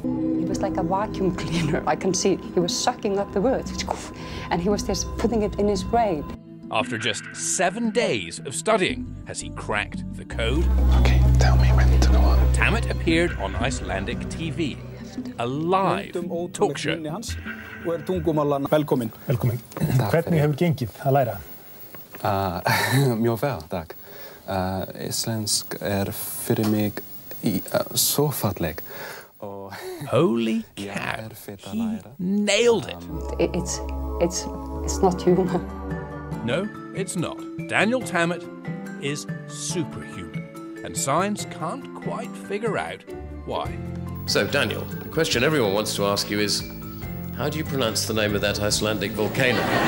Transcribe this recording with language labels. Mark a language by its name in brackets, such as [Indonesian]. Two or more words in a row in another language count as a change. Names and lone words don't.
[English] He was like a vacuum cleaner. I can see he was sucking up the words, and he was just putting it in his brain. After just 7 days of studying, has he cracked the code? Okay, tell me when to go on. Tammet appeared on Icelandic TV, a live talk show. [Icelandic] Velkomin. Velkomin. Hvernig hefur gengið að læra? Mjög vel, takk. Íslensk fyrir mig svo falleg. [English] Holy cow, he nailed it. It's not human. No, it's not. Daniel Tammet is superhuman, and science can't quite figure out why. So, Daniel, the question everyone wants to ask you is, how do you pronounce the name of that Icelandic volcano?